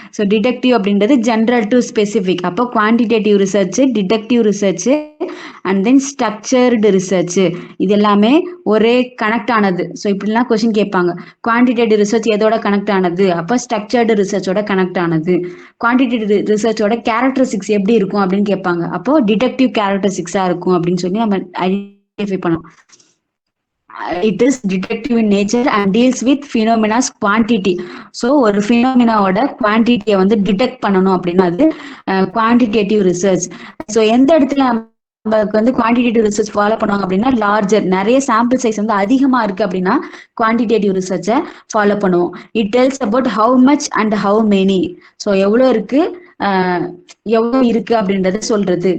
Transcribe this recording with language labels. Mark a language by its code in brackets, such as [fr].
[ta] So detective அப்படின்றது general to specific. அப்போ quantitative research, detective research and then structured research இது எல்லாமே ஒரே கனெக்ட் ஆனது. ஸோ இப்படிலாம் கொஸ்டின் கேட்பாங்க. குவான்டிடேட்டிவ் ரிசர்ச் எதோட கனெக்ட் ஆனது, அப்போ ஸ்ட்ரக்சர்டு ரிசர்ச்சோட கனெக்ட் ஆனது. குவான்டிடேட்டிவ் ரிசர்ச்சோட கேரக்டரிஸ்டிக்ஸ் எப்படி இருக்கும் அப்படின்னு கேட்பாங்க. அப்போ டிடெக்டிவ் கேரக்டரிஸ்டிக்ஸா இருக்கும் அப்படின்னு சொல்லி நம்ம ஐடென்டிஃபை பண்ணலாம். [en] It is detective in nature and deals with phenomena's quantity. [ta] So ஒரு phenomenaவோட குவான்டிட்டியை வந்து டிடெக்ட் பண்ணணும் அப்படின்னா அது குவான்டிடேட்டிவ் ரிசர்ச். ஸோ எந்த இடத்துல நமக்கு வந்து குவான்டிடேட்டிவ் ரிசர்ச் ஃபாலோ பண்ணுவாங்க அப்படின்னா, லார்ஜர் நிறைய சாம்பிள் சைஸ் வந்து அதிகமா இருக்கு அப்படின்னா குவான்டிடேட்டிவ் ரிசர்ச்சை ஃபாலோ பண்ணுவோம். [en] It tells about how much and how many. [ta] So எவ்வளோ இருக்கு எவ்வளோ இருக்கு அப்படின்றத சொல்றது.